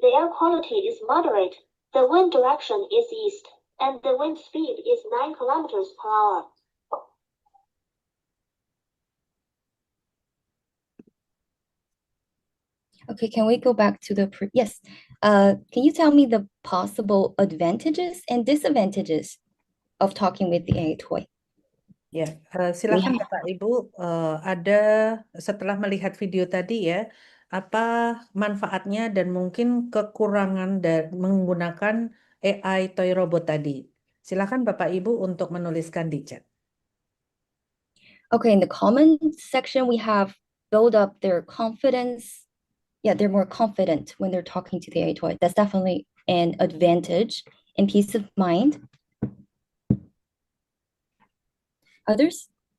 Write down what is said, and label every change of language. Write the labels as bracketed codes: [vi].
[en] The air quality is moderate. The wind direction is east, and the wind speed is 9 kilometers per hour. Okay, can we go back to the yes? Can you tell me the possible advantages and disadvantages of talking with the AI toy? [id] Ya, silakan Bapak Ibu, ada setelah melihat video tadi ya, apa manfaatnya dan mungkin kekurangan dan menggunakan AI toy robot tadi. Silakan Bapak Ibu untuk menuliskan di chat. [en] Okay, in the comment section, we have build up their confidence. Yeah, they're more confident when they're talking to the AI toy. That's definitely an advantage and peace of mind. Others?